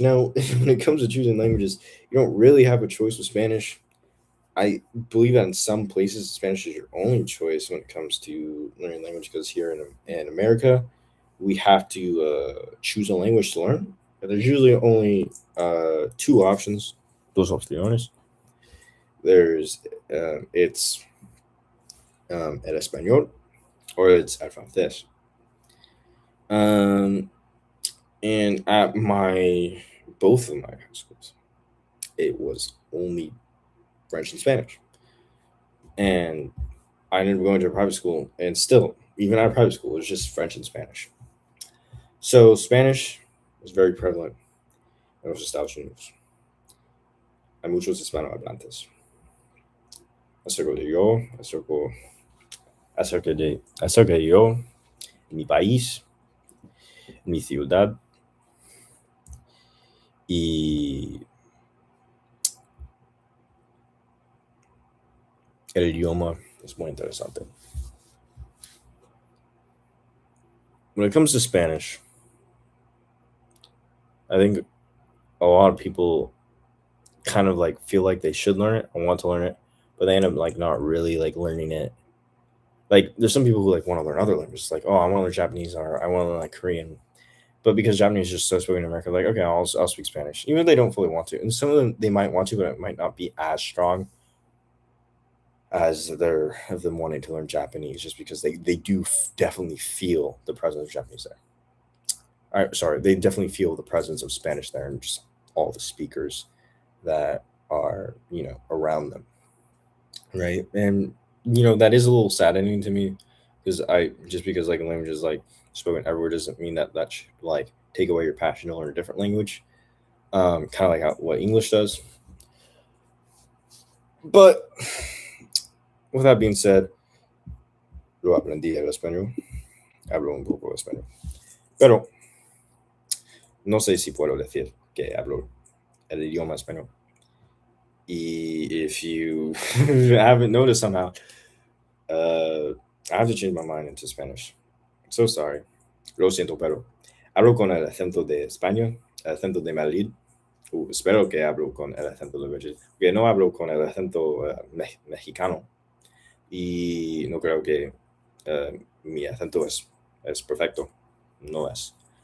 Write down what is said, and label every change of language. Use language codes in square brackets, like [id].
[en] Now, when it comes to choosing languages, you don't really have a choice with Spanish. I believe that in some places, Spanish is your only choice when it comes to learning language. Because here in America, we have to choose a language to learn. And there's usually only two options. [es] Dos opciones. [en] There's it's [es] el español [en] or it's [es] el francés. [en] Um, and at both of my high schools, it was only French and Spanish. And I ended up going to a private school, and still, even at a private school, it was just French and Spanish. So Spanish was very prevalent [es] en los Estados Unidos. Hay muchos hispanohablantes. Acerca de yo, acerca de yo, mi país, mi ciudad, y el idioma es muy interesante. [en] When it comes to Spanish, I think a lot of people kind of like feel like they should learn it and want to learn it, but they end up like not really like learning it. Like there's some people who like want to learn other languages, like oh I want to learn Japanese or I want to learn like Korean, but because Japanese is just so spoken in America, like okay I'll speak Spanish, even if they don't fully want to. And some of them they might want to, but it might not be as strong as their of them wanting to learn Japanese, just because they do definitely feel the presence of Japanese there. Sorry, they definitely feel the presence of Spanish there and just all the speakers that are around them, right? And that is a little saddening to me because because like a language is like spoken everywhere doesn't mean that should like take away your passion to learn a different language. Kind of like what English does. But with that being said, [es] lo aprendí el español, hablo un poco de español, pero no sé si puedo decir que hablo el idioma español. [en] If you haven't noticed somehow, I have to change my mind into Spanish. I'm so sorry. [es] Lo siento, pero hablo con el acento de España, el acento de Madrid. Espero que hablo con el acento de Madrid. Que no hablo con el acento mexicano. y no creo que mi acento es perfecto, no es.